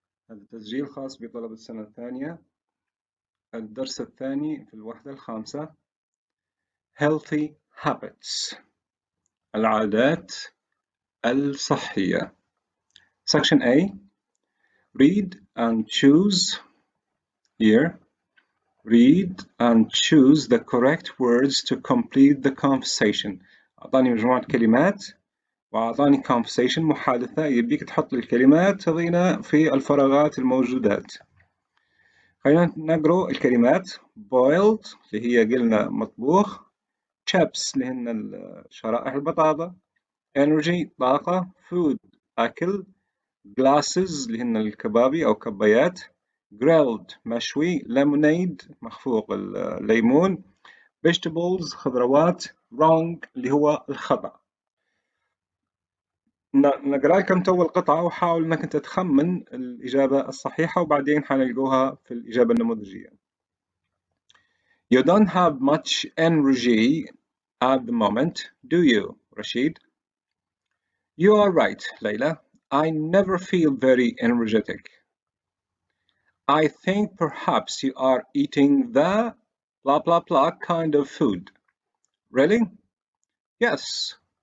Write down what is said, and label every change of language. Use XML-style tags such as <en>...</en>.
<ar>هذا تسجيل خاص بطلبة السنة الثانية، الدرس الثاني في الوحدة الخامسة.</ar> <en>Healthy Habits،</en> <ar>العادات الصحية.</ar> <en>Section A. Read and choose. Here, read and choose the correct words to complete the conversation.</en> <ar>أعطاني مجموعة كلمات وأعطاني conversation محادثة، يبيك تحط الكلمات هذينا في الفراغات الموجودات. خلينا نقرأ الكلمات. boiled اللي هي قلنا مطبوخ، chips اللي هن شرائح البطاطا، energy طاقة، food أكل، glasses اللي هن الكبابي أو كبايات، grilled مشوي، lemonade مخفوق الليمون، vegetables خضروات، wrong اللي هو الخطأ. نقرأ لكم تو القطعة وحاول أنك أنت تخمن الإجابة الصحيحة وبعدين حنلقوها في الإجابة النموذجية.</ar> <en>You don't have much energy at the moment, do you, Rashid? You are right, Layla. I never feel very energetic. I think perhaps you are eating the blah blah blah kind of food. Really? Yes.</en>